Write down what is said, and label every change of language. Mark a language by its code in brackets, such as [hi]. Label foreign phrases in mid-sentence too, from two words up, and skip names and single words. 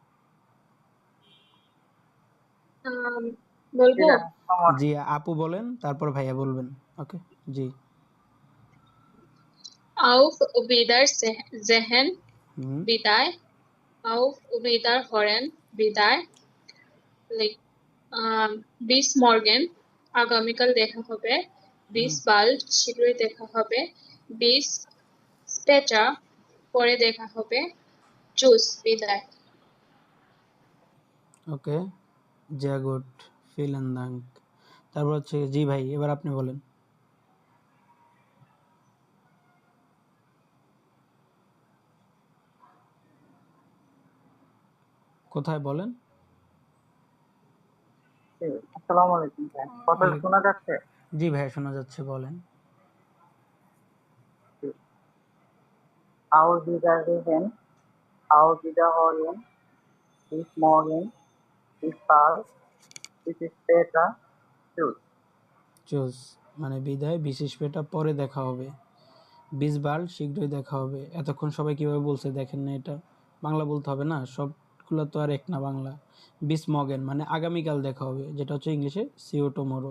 [bn] বলবো জি, আপু বলেন, তারপর ভাইয়া বলবেন। ওকে, জি। [de] auf Wiedersehen, [bn] হুম, বিদায়, [de] auf Wiederhören, [bn] বিদায়, লাইক [de] bis morgen, [bn] আগামীকাল দেখা হবে, [de] bis bald, [bn] শীঘ্রই দেখা হবে, [de] bis später, [bn] পরে দেখা হবে, tschüss, বিদায়। ওকে, [de] sehr gut, vielen Dank। [bn] তারপর হচ্ছে জি ভাই, এবার আপনি বলেন। কোথায় বলেন? আসসালামু আলাইকুম ভাই, কথা শোনা যাচ্ছে? জি ভাইয়া, শোনা যাচ্ছে, বলেন। [de] Auf Wiedersehen, auf Wiederholen, bis morgen, bis bald, bis später, tschüss. [bn] চুজ মানে বিদায়, বিশেষ পেটা পরে দেখা হবে, বিসবাল শীঘ্রই দেখা হবে। এতক্ষণ সবাই কিভাবে বলছে দেখেন না, এটা বাংলা বলতে হবে না, সবগুলো তো আর এক না বাংলা। [de] bis morgen [bn] মানে আগামীকাল দেখা হবে, যেটা হচ্ছে ইংলিশে [en] see you tomorrow.